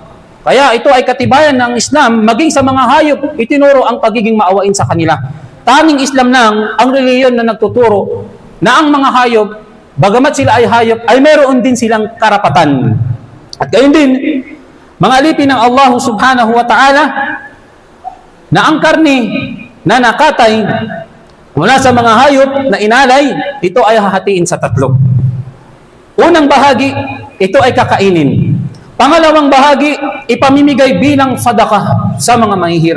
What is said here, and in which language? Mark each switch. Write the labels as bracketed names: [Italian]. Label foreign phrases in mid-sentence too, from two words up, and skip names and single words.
[Filipino] Kaya ito ay katibayan ng Islam, maging sa mga hayop, itinuro ang pagiging maawain sa kanila. Tanging Islam lang ang reliyon na nagtuturo na ang mga hayop, bagamat sila ay hayop, ay meron din silang karapatan. At gayon din, mga alipin ng Allah [Arabic] سبحانه وتعالى, [Filipino] na ang karni na nakatay mula sa mga hayop na inalay, ito ay hahatiin sa tatlo. Unang bahagi, ito ay kakainin. Pangalawang bahagi, ipamimigay bilang sadaqah sa mga mahihirap.